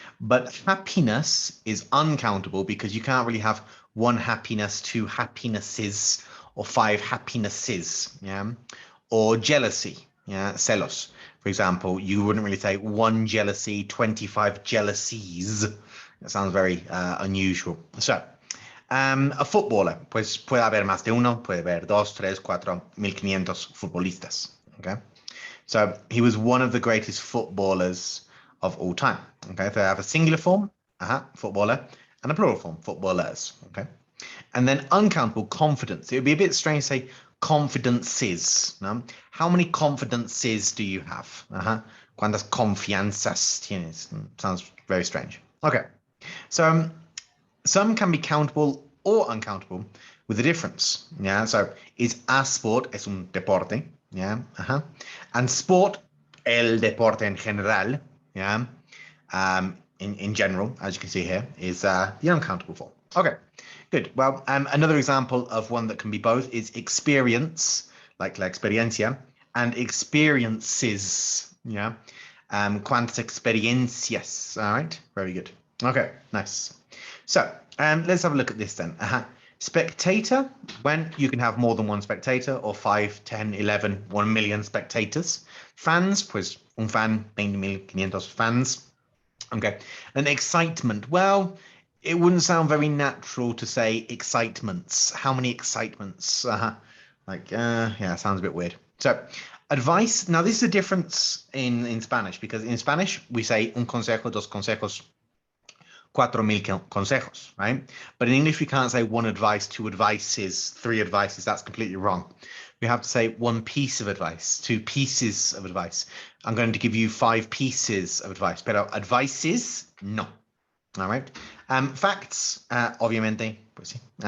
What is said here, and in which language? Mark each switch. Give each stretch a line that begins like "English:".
English: But happiness is uncountable because you can't really have one happiness, two happinesses, or five happinesses. Yeah. Or jealousy. Yeah. Celos. For example, you wouldn't really say one jealousy, 25 jealousies. That sounds very unusual. So, a footballer,
Spanish: pues puede haber más de uno, puede haber dos, tres, cuatro, 1500 futbolistas.
English: Okay, so he was one of the greatest footballers of all time. Okay, so they have a singular form, footballer, and a plural form, footballers. Okay, and then uncountable confidence. It would be a bit strange to say confidences. No? How many confidences do you have?
Spanish: ¿Cuántas confianzas tienes?
English: Sounds very strange. Okay, so some can be countable or uncountable with a difference. Yeah, so is a sport
Spanish: es un deporte.
English: Yeah, and sport,
Spanish: el deporte en general.
English: Yeah, in general, as you can see here, is the uncountable form. Okay, good. Well, another example of one that can be both is experience, like la experiencia, and experiences.
Spanish: Yeah, cuántas experiencias.
English: All right, very good. Okay, nice. So let's have a look at this then. Spectator, when you can have more than one spectator, or 5, 10, 11, 1 million spectators.
Spanish: Fans, pues un fan, 20,500 fans.
English: Okay, and excitement, well, it wouldn't sound very natural to say excitements. How many excitements? Yeah, sounds a bit weird. So, advice. Now, this is a difference in Spanish because in Spanish we say
Spanish: un consejo, dos consejos, 4,000 consejos,
English: right? But in English, we can't say one advice, two advices, three advices. That's completely wrong. We have to say one piece of advice, two pieces of advice. I'm going to give you 5 pieces of advice,
Spanish: pero
English: advices, no. All right.
Spanish: Facts, obviamente, pues sí.